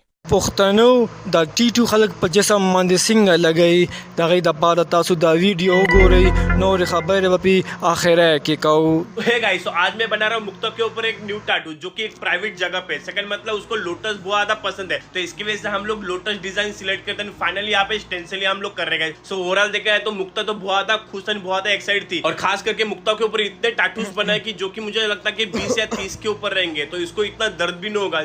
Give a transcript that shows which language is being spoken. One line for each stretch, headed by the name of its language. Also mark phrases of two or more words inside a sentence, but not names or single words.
Pashto: پښتنو د ټیټو خلک په جسم باندې څنګه لګی د هغې دپاره تاسو دا ویډیو وګورئ نور خبرې به پې آخره کې کوو.
English: hey guys,
Hindi: तो आज मैं बना रहा हूँ मुक्ता के ऊपर एक
English: new tattoo
Hindi: जो कि एक प्राइवेट जगह पे. सेकंड मतलब उसको लोटस बहुत ज्यादा पसंद है, तो इसकी वजह से हम लोग
English: lotus design select
Hindi: करते हैं. फाइनली यहाँ पे स्टेंसिल हम लोग कर रहे हैं.
English: so overall
Hindi: देखा है तो मुक्ता तो बहुत ज्यादा खुश है, बहुत ज्यादा एक्साइटेड थी. और खास करके मुक्ता के ऊपर इतने टैटूज बनाए कि जो कि मुझे लगता है कि 20 या 30 के ऊपर रहेंगे, तो इसको इतना दर्द भी नहीं होगा.